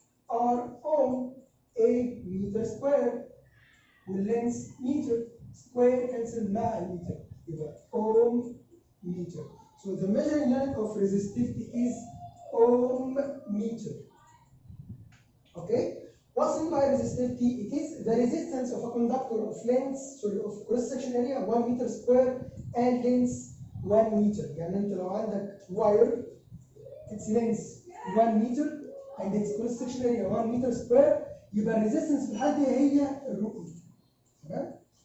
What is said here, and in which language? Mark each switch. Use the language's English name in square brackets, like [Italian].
[English] R ohm A meter square والlength meter square cancel [Arabic] مع المتر يبقى [English] ohm meter. So the measuring unit of resistivity is ohm meter. Okay? What's meant by resistivity? It is the resistance of a conductor of length, sorry, of cross-section area 1 meter square and length 1 meter. [Arabic] يعني انت لو عندك [English] wire its length 1 meter and its cross-section area 1 meter square [Arabic] يبقى الريزيستنس في الحالة دي هي الرؤية. تمام؟